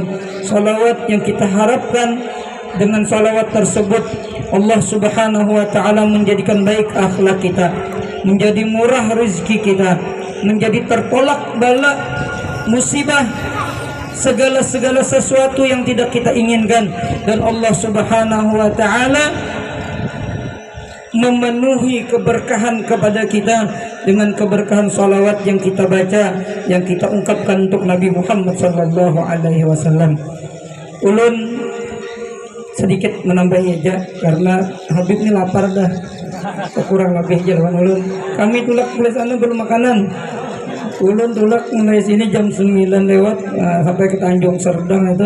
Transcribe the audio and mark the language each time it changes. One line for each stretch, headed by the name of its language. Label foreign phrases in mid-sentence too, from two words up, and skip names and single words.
Indonesian: Salawat yang kita harapkan dengan salawat tersebut Allah
Arabic: سبحانه وتعالى
Indonesian: menjadikan baik akhlak kita, menjadi murah rezeki kita, menjadi tertolak bala musibah, segala sesuatu yang tidak kita inginkan, dan Allah
Arabic: سبحانه وتعالى
Indonesian: memenuhi keberkahan kepada kita dengan keberkahan salawat yang kita baca, yang kita ungkapkan untuk Nabi Muhammad
Arabic: صلى الله عليه وسلم.
Banjar: Ulun sedikit menambah aja karena Habib ini lapar dah, kurang lebih jalan ulun. Kami tulak mulai sana belum makanan. Ulun tulak mulai sini jam 9 lewat sampai ke Tanjung Serdang itu.